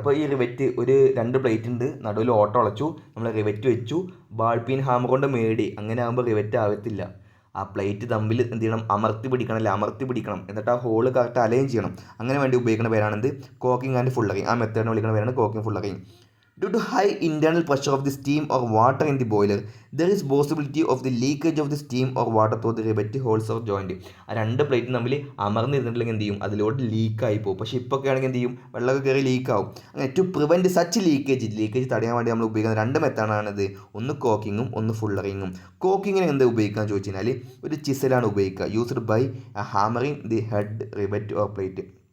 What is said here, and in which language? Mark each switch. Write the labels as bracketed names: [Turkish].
[Malayalam] ഇപ്പോൾ ഈ റിവറ്റ് ഒരു 2 പ്ലേറ്റ് ഉണ്ട്, നടുവിൽ ഓട്ടം അളച്ചു, നമ്മൾ റിവറ്റ് വെച്ചു, ബാൾപീൻ ഹാമർ കൊണ്ട് മേടി, അങ്ങനെ ആകുമ്പോൾ റിവറ്റ് ആവത്തില്ല. ആ പ്ലേറ്റ് തമ്മിൽ എന്ത് ചെയ്യണം, അമർത്തി പിടിക്കണം, എന്നിട്ട് ആ ഹോള് കറക്റ്റ് അലൈൻ ചെയ്യണം. അങ്ങനെ വേണ്ടി ഉപയോഗിക്കുന്ന പേരാണെന്ത്, കോക്കിംഗ് ആൻഡ് ഫുള്ളറിങ്. ആ മെത്തേഡിനെ വിളിക്കുന്ന പേരാണ് cocking ഫുള്ളറിങ്. [English] Due to high internal pressure of the steam or water in the boiler, there is possibility of the leakage of the steam or water through the rivet holes or joint. [Malayalam] ആ 2 plate തമ്മിൽ അമർന്നിരുന്നിട്ടുണ്ടെങ്കിൽ എന്ത് ചെയ്യും, അതിലോട്ട് ലീക്കായി പോകും. പക്ഷേ ഇപ്പോൾ ഒക്കെ ആണെങ്കിൽ എന്ത് ചെയ്യും, വെള്ളമൊക്കെ കയറി ലീക്കാവും. അങ്ങനെ [English] to prevent such leakage [Malayalam] തടയാൻ വേണ്ടി നമ്മൾ ഉപയോഗിക്കുന്ന 2 മെത്തേഡാണിത്. ഒന്ന് കോക്കിങ്ങും ഒന്ന് ഫുള്ളറിങ്ങും. കോക്കിങ്ങിന് എന്താ ഉപയോഗിക്കാൻ ചോദിച്ചു കഴിഞ്ഞാൽ ഒരു ചിസലാണ് ഉപയോഗിക്കുക. [English] Used by hammering the head rivet or plate.